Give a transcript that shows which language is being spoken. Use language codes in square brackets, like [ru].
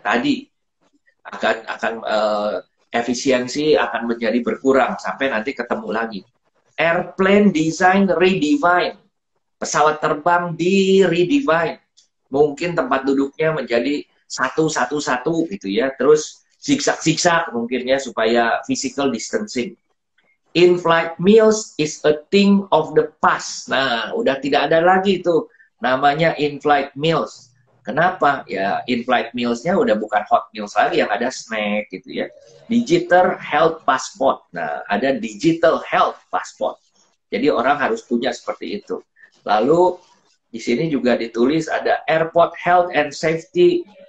[id] Tadi akan efisiensi akan menjadi berkurang sampai nanti ketemu lagi. [en] Airplane design redefine. [id] Pesawat terbang di redefine. Mungkin tempat duduknya menjadi satu gitu ya. Terus zigzag mungkin ya supaya physical distancing. [en] In-flight meals is a thing of the past. [id] Nah, udah tidak ada lagi itu namanya in-flight meals. Kenapa? Ya, in-flight meals-nya udah bukan hot meals lagi, yang ada snack gitu ya. Digital health passport. Nah, ada digital health passport. Jadi orang harus punya seperti itu. Lalu di sini juga ditulis ada airport health and safety.